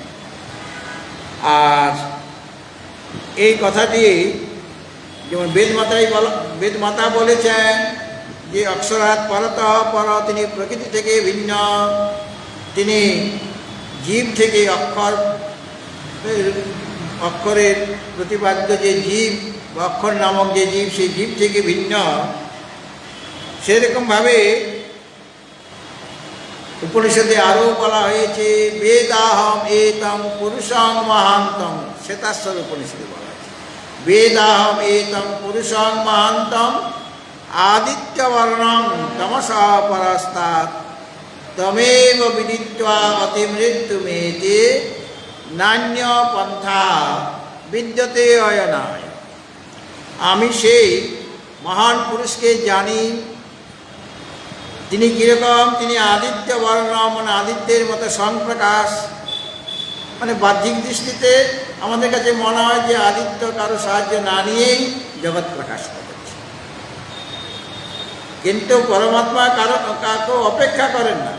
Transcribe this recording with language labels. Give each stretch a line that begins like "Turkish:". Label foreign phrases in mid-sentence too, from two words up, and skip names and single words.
Bangla: আর এই কথাটি যেমন বেদ মাতা বলেছেন যে
Sanskrit: অক্ষরাৎ পরতঃ পর,
Bangla: তিনি প্রকৃতি থেকে ভিন্ন, তিনি জীব থেকে অক্ষরের প্রতিপাদ্য যে জীব বা অক্ষর নামক যে জীব, সেই জীব থেকে ভিন্ন। সেরকমভাবে উপনিষদে আরও বলা হয়েছে
Sanskrit: বেদাহম এতং পুরুষং মহান্তম,
Bangla: শ্বেতাশ্বর উপনিষদে বলা হয়েছে
Sanskrit: বেদাহম এতং পুরুষং মহান্তম আদিত্যবর্ণং তমসা পরস্তাৎ তমেব বিদিত্বা অতিমৃত্যুমেতে নান্য পন্থা বিদ্যতে অয়নায়।
Bangla: আমি সেই মহান পুরুষকে জানি। তিনি কীরকম? তিনি আদিত্য বর্ণ, মানে আদিত্যের মতো সংপ্রকাশ। মানে বাহ্যিক দৃষ্টিতে আমাদের কাছে মনে হয় যে আদিত্য কারো সাহায্য না নিয়েই জগৎ প্রকাশ করছে, কিন্তু পরমাত্মা কাউকে অপেক্ষা করেন না।